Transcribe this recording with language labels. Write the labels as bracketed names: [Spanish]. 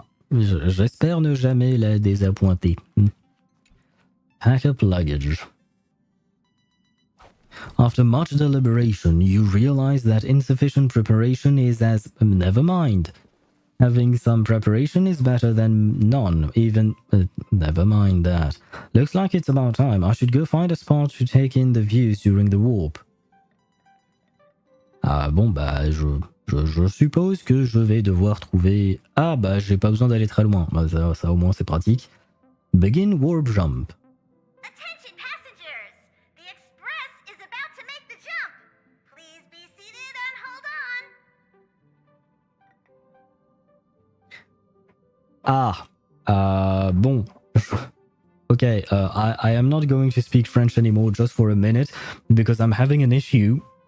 [French] J'espère ne jamais la désappointer. [English] Pack up luggage. After much deliberation, you realize that insufficient preparation is as... Never mind. Having some preparation is better than none, even... never mind that. Looks like it's about time. I should go find a spot to take in the views during the warp. [French] Bon, bah, je suppose que je vais devoir trouver... bah, j'ai pas besoin d'aller très loin. Bah, ça au moins, c'est pratique. [English] Begin warp jump. Attention passengers! The express is about to make the jump. Please be seated and hold on. [French] Bon. [English] Okay, I am not going to speak French anymore just for a minute because I'm having an issue